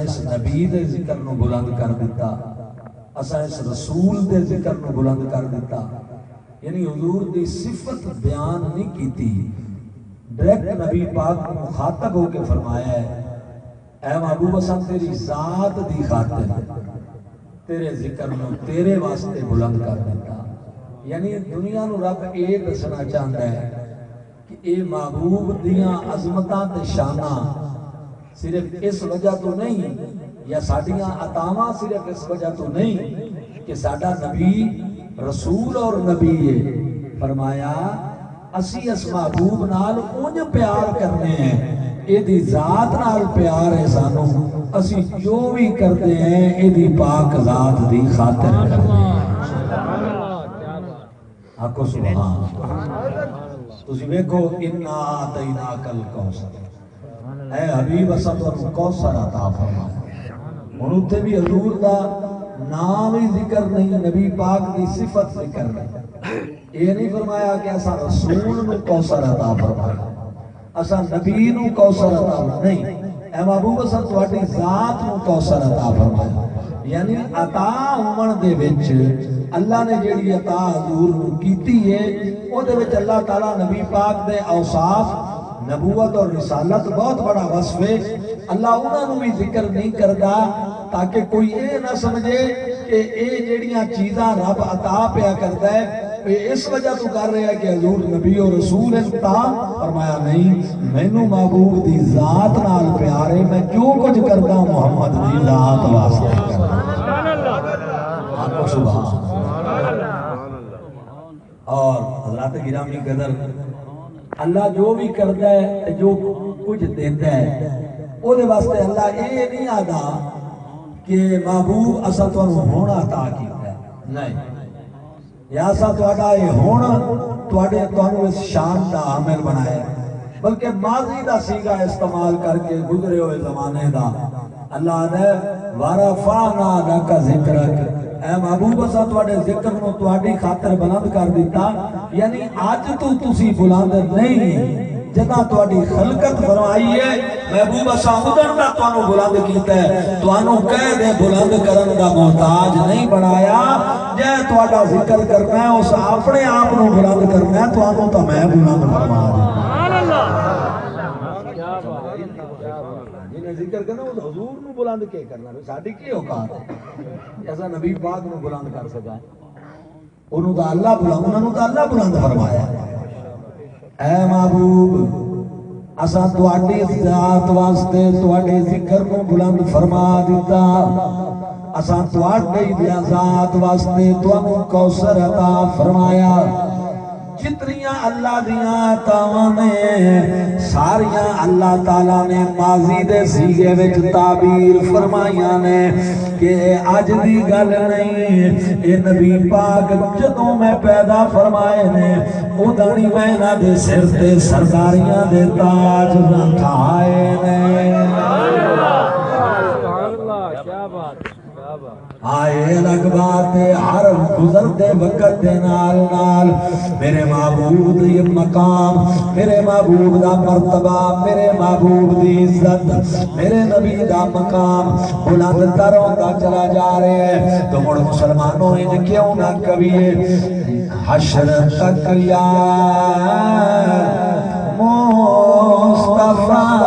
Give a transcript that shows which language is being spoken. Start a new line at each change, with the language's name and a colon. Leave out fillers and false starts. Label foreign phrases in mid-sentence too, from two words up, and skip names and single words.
Punjabi: اس نبی دے ذکر نو بلند کر دیتا، اساں اس رسول دے ذکر نو بلند کر دیتا، یعنی حضور دی صفت بیان نہیں کیتی، ڈائریکٹ نبی پاک کو مخاطب ہو کے فرمایا ہے اے محبوب اساں تیری ذات دی خاطر تیرے ذکر نو تیرے واسطے بلند کر دیتا۔ یعنی دنیا نو رب اے دسنا چاہتا ہے کہ اے محبوب دیاں عظمتاں تے شاناں صرف اس وجہ تو نہیں، یا ساڈیاں عطاواں صرف اس وجہ تو نہیں کہ ساڈا نبی رسول اور نبی ہے، فرمایا اسی اس محبوب نال اونج پیار کرنے ہیں، اے دی ذات نال پیار ہے سانو، اسی جو بھی کرتے ہیں اے دی پاک ذات دی خاطر کرتے ہیں۔ آکو سبحان۔ تسی ویکھو
Arabic: انا اعطیناک الکوثر،
Punjabi: اے حبیب اساں تانوں کوثر عطا فرمایا۔ ہن اوتھے بھی حضور دا نام ہی ذکر نہیں، نبی پاک دی صفت ذکر نہیں، یہ نہیں فرمایا کہ اساں رسول نو کوثر عطا فرمایا، اساں نبی نو کوثر عطا نہیں، اے محبوب اساں تواڈی ذات نو کوثر عطا فرمایا، یعنی عطا ہومن دے وچ اللہ نے جیڑی عطا حضور نو کیتی ہے او دے وچ اللہ تعالیٰ نبی پاک دے اوصاف نبوت اور رسالت بہت بڑا وصف ہے۔ اللہ انہاں نو بھی ذکر نہیں کردا تاکہ کوئی اے نہ سمجھے کہ اے جیڑیاں چیزاں رب عطا پیا کردا ہے اس وجہ تو کر رہے ہیں کہ حضور نبی اور رسول انتا فرمایا نہیں، مینوں محبوب دی ذات نال پیار ہے، میں جو کچھ کردا محمد دی ذات واسطے کردا۔ آنکھوں سبحان اور حضرات گرامی قدر اللہ جو بھی کردا ہے جو کچھ دیندا ہے او دے واسطے اللہ اے نہیں آدا کہ محبوب اساں تانوں ہونا عطا کیتا ہے، نہیں، یا اساں تہاڈا اے ہونا تانوں اس شان دا عامل بنایا، بلکہ ماضی دا سیگا استعمال کر کے گزرے ہوئے زمانے دا اللہ نے
Arabic: ورفعنا لک ذکرک،
Punjabi: اے محبوب اساں تواڈے ذکر نو تواڈی خاطر بلند کر دیتا، یعنی اج تو تسی بلند نہیں، جداں تواڈی خلقت فرمائی ہے محبوب اساں ادھر دا تانوں بلند کیتا ہے، تانوں کہہ دے بلند کرن دا محتاج نہیں بنایا، جے تواڈا ذکر کرنا ہے اس اپنے آپ نو بلند کرنا ہے، تانوں تو میں بلند فرما دوں۔ سبحان اللہ، جنہیں ذکر کرنا وہ حضور نو بلند کے کرنا ہے، ساڈی کی اوقات ہے ایسا نبی پاک نو بلند کر سکا ہے، انہوں تو اللہ بلند، انہوں تو اللہ بلند فرمایا ہے۔ اے محبوب اساں تواڈی ذات واسطے تواڈے ذکر نو بلند فرما دیتا، اساں تواڈی ذات واسطے تانوں کوثر عطا فرمایا، جتنیاں اللہ دیاں عطاواں نے ساریاں اللہ تعالیٰ نے ماضی دے سیغے وچ تعبیر فرمائیاں نے کہ اج دی گل نہیں، اے نبی پاک جدوں میں پیدا فرمائے نے اُداں ہی میں انہاں دے سر تے سرداریاں دے تاج رکھائے نے۔ آئے
Urdu: الگ بات ہے، ہر گزرتے وقت
Punjabi: دے نال نال میرے محبوب دی مقام، میرے محبوب دا مرتبہ، میرے محبوب دی عزت، میرے نبی دا مقام
Urdu: بلند تر ہوتا چلا جا رہے ہیں۔
Punjabi: تو مڑ مسلمانوں نے کیوں نہ کبھی حشر تک یا مصطفیٰ